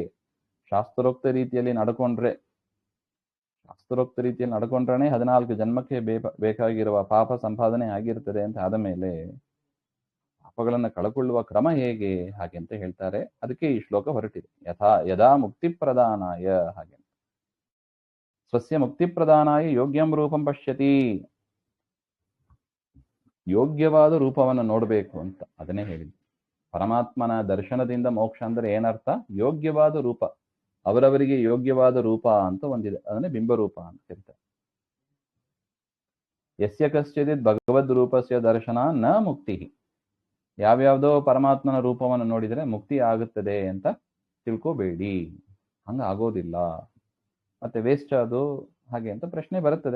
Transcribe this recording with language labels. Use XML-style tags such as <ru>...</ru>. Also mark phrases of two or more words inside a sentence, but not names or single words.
<kn>ಶಾಸ್ತ್ರೋಕ್ತ ರೀತಿಯಲ್ಲಿ ನಡ್ಕೊಂಡ್ರೆ 14 ಜನ್ಮಕ್ಕೆ ಬೇಕಾಗಿರುವ ಪಾಪ ಸಂಪಾದನೆ ಆಗಿರ್ತದೆ ಅಂತ ಆದ ಮೇಲೆ ಪಾಪಗಳನ್ನ ಕಳಕೊಳ್ಳುವ ಕ್ರಮ ಹೇಗೆ ಹಾಗೆ ಅಂತ ಹೇಳ್ತಾರೆ. ಅದಕ್ಕೆ ಈ ಶ್ಲೋಕ ಹೊರಟಿದೆ.</kn> <sa>ಯದಾ ಮುಕ್ತಿ ಪ್ರದಾನಾಯ, ಹಾಗೆ ಸ್ವಸ್ಯ ಮುಕ್ತಿ ಪ್ರದಾನಾಯ ಯೋಗ್ಯಂ ರೂಪಂ ಪಶ್ಯತಿ,</sa> <kn>ಯೋಗ್ಯವಾದ ರೂಪವನ್ನು ನೋಡಬೇಕು ಅಂತ ಅದನ್ನೇ ಹೇಳಿದ್ದು. ಪರಮಾತ್ಮನ ದರ್ಶನದಿಂದ ಮೋಕ್ಷ ಅಂದ್ರೆ ಏನರ್ಥ? ಯೋಗ್ಯವಾದ ರೂಪ, ಅವರವರಿಗೆ ಯೋಗ್ಯವಾದ ರೂಪ ಅಂತ ಒಂದಿದೆ, ಅದನ್ನೇ ಬಿಂಬರೂಪ ಅಂತ ಹೇಳ್ತಾರೆ.</kn> <sa>ಯಸ್ಯ ಕಶ್ಚಿದಿತ್ ಭಗವದ್ ರೂಪಸ್ಯ ದರ್ಶನ ನ ಮುಕ್ತಿ,</sa> <kn>ಯಾವ್ಯಾವ್ದೋ ಪರಮಾತ್ಮನ ರೂಪವನ್ನು ನೋಡಿದರೆ ಮುಕ್ತಿ ಆಗುತ್ತದೆ ಅಂತ ತಿಳ್ಕೋಬೇಡಿ, ಹಂಗ ಆಗೋದಿಲ್ಲ, ಮತ್ತೆ ವೇಸ್ಟ್ ಅದು ಹಾಗೆ ಅಂತ ಪ್ರಶ್ನೆ ಬರುತ್ತದೆ.</kn>